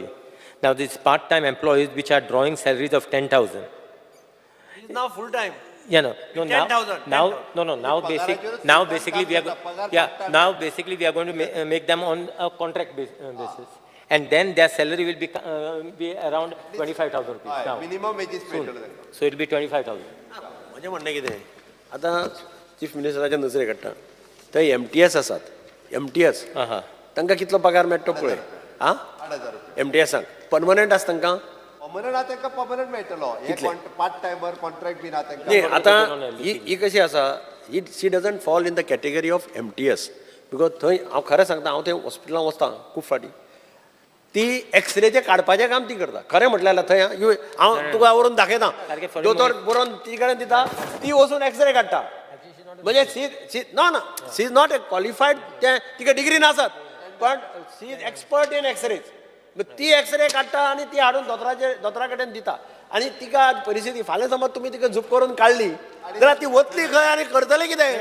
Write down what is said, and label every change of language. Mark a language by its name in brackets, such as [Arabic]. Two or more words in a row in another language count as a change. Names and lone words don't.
[English] Now, these part-time employees which are drawing salaries of 10,000. now full time. Yeah, no, 10,000. now basically we are going to make them on a contract basis, and then their salary will be around 25,000 rupees now. minimum wages [Konkani] मेळटले [English] So it will be 25,000. [Konkani] म्हणजे म्हणणें कितें आता चीफ मिनिस्टराच्या नजरे काडटा थंय MTS आसात MTS तांकां कितलो पगार मेळटा पळय आं 8000 MTSांक परमनंट आसा तांकां परमनंट आहा तांकां परमनंट मेळटलो हे [English] part timer contract [Konkani] बीन आहा न्ही तांकां आतां ही कशी आसा ही [English] she doesn't fall in the category of MTS because [Konkani] थंय हांव खरें सांगता हांव थंय हॉस्पिटलांत वचतां खूब फाटी ती एक्सरेचे काडपाचें काम ती करता खरें म्हटल्यार थंय हांव तुका व्हरून दाखयता दोतोर बरोवन ती कडेन दिता ती वचून एक्सरे काडटा म्हणजे [English] she is not a qualified [Konkani] तिका डिग्री नासत पण [English] she is expert in X-rays [Konkani] ती एक्सरे काडटा आनी ती हाडून दोतोरा कडेन दिता आनी तिका परिस्थिती फाल्यां समज तुमी तिका झूप करून काडली जाल्यार ती वतली खंय आनी करतले कितें